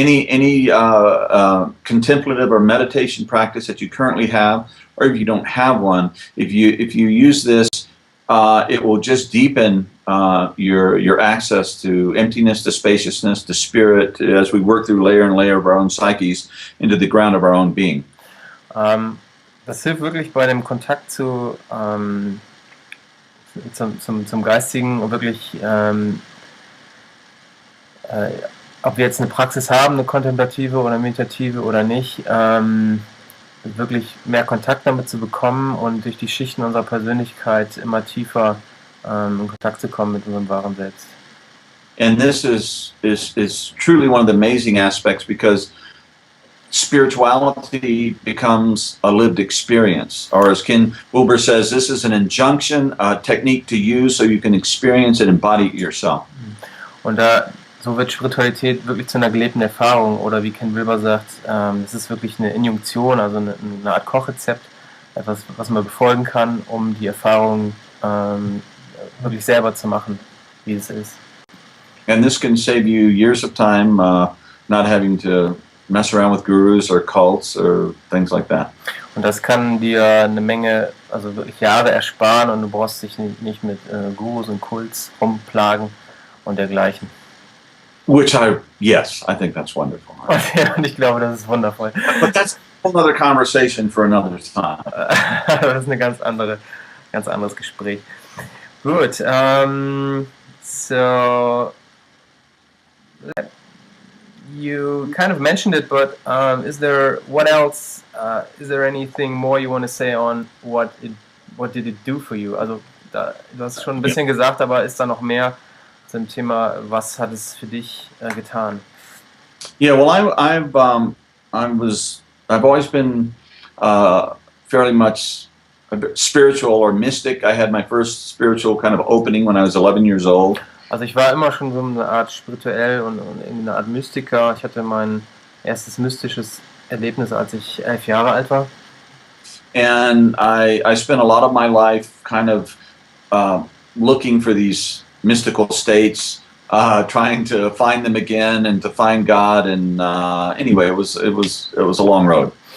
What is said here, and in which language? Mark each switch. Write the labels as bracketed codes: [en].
[en] Any contemplative or meditation practice that you currently have, or if you don't have one, if you use this, it will just deepen your access to emptiness, to spaciousness, to spirit, as we work through layer and layer of our own psyches into the ground of our own being. [de] Das hilft wirklich bei dem Kontakt zum Geistigen und wirklich, ob wir jetzt eine Praxis haben, eine kontemplative oder meditative oder nicht, wirklich mehr Kontakt damit zu bekommen und durch die Schichten unserer Persönlichkeit immer tiefer in Kontakt zu kommen mit unserem wahren Selbst. [en] And this is truly one of the amazing aspects, because spirituality becomes a lived experience, or as Ken Wilber says, this is an injunction, a technique to use so you can experience and embody it yourself. [de] Und so wird Spiritualität wirklich zu einer gelebten Erfahrung, oder wie Ken Wilber sagt, es ist wirklich eine Injunktion, also eine Art Kochrezept, etwas, was man befolgen kann, um die Erfahrung wirklich selber zu machen, wie es ist. [en] And this can save you years of time, not having to mess around with gurus or cults or things like that. [de] Und das kann dir eine Menge, also wirklich Jahre ersparen, und du brauchst dich nicht mit Gurus und Kults rumplagen und dergleichen. [en] Which I think that's wonderful. [de] Und ich glaube, das ist wundervoll. [en] But that's a whole other conversation for another time. [de] Das ist ein ganz anderes Gespräch. Gut, [en] so you kind of mentioned it, but is there anything more you want to say on what did it do for you? [de] Also du hast schon ein bisschen gesagt, aber ist da noch mehr zum Thema, was hat es für dich getan? [en] Yeah, well, I've always been fairly much spiritual or mystic. I had my first spiritual kind of opening when I was 11 years old. [de] Also ich war immer schon so eine Art spirituell und eine Art Mystiker. Ich hatte mein erstes mystisches Erlebnis, als ich 11 Jahre alt war. [en] And I spent a lot of my life kind of looking for these mystical states, trying to find them again and to find God. And anyway, it was a long road.